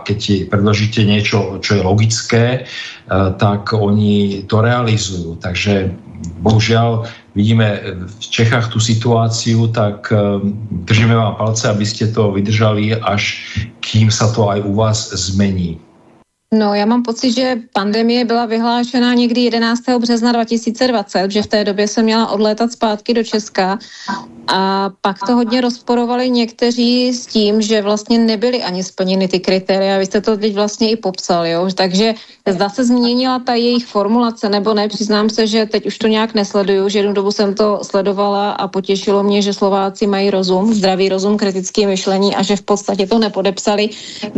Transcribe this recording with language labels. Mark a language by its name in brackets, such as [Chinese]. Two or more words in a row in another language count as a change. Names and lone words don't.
[Slovak] Keď predložíte niečo, čo je logické, tak oni to realizujú. Takže bohužiaľ vidíme v Čechách tú situáciu, tak držíme vám palce, aby ste to vydržali, až kým sa to aj u vás zmení. [Czech] No, já mám pocit, že pandemie byla vyhlášena někdy 11. března 2020, že v té době se měla odlétat zpátky do Česka a pak to hodně rozporovali někteří s tím, že vlastně nebyly ani splněny ty kritéria. Vy jste to teď vlastně i popsal, jo? Takže zda se změnila ta jejich formulace nebo ne, přiznám se, že teď už to nějak nesleduju, že jednu dobu jsem to sledovala a potěšilo mě, že Slováci mají rozum, zdravý rozum, kritické myšlení a že v podstatě to nepodepsali.